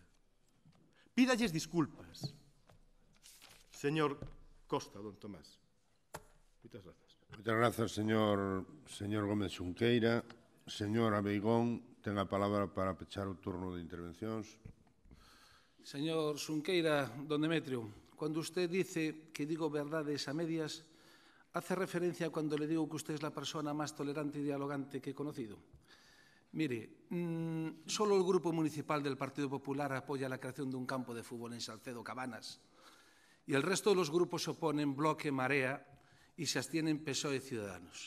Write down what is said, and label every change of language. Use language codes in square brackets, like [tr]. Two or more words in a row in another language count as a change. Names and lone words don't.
[gl] Pídalles disculpas, señor Costa, don Tomás. Moitas grazas. Moitas grazas, señor Gómez Xunqueira. Señor Abeigón, ten a palabra para pechar o turno de intervencións. [es] Señor Xunqueira, don Demetrio, cuando usted dice que digo verdades a medias, hace referencia cuando le digo que usted es la persona más tolerante y dialogante que he conocido. Mire, solo el Grupo Municipal del Partido Popular apoya la creación de un campo de fútbol en Salcedo Cabanas y el resto de los grupos se oponen Bloque, Marea y se abstienen PSOE y Ciudadanos.